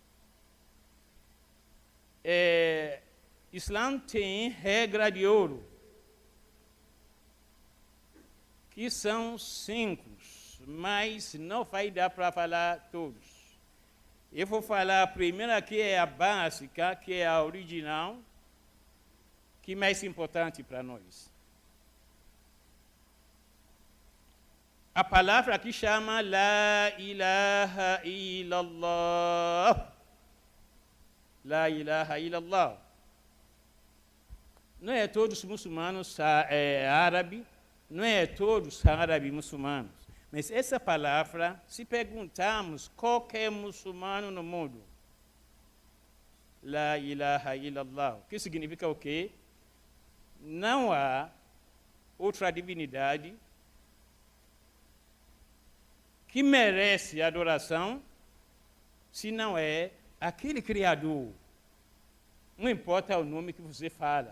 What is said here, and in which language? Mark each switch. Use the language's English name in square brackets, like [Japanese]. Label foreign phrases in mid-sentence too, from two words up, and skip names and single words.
[Portuguese] Islã tem regra de ouro, que são 5, mas não vai dar para falar todos. Eu vou falar a primeira, que é a básica, que é a original, que é mais importante para nós. A palavra que chama [Arabic] لا إله إلا الله. لا إله إلا الله. [Portuguese] Não é todos os muçulmanos árabes, não é todos árabes muçulmanos. Mas essa palavra, se perguntarmos qualquer muçulmano no mundo, [Arabic] لا إله إلا الله, [Portuguese] que significa o quê? Não há outra divindade que merece adoração se não é aquele Criador. Não importa o nome que você fala.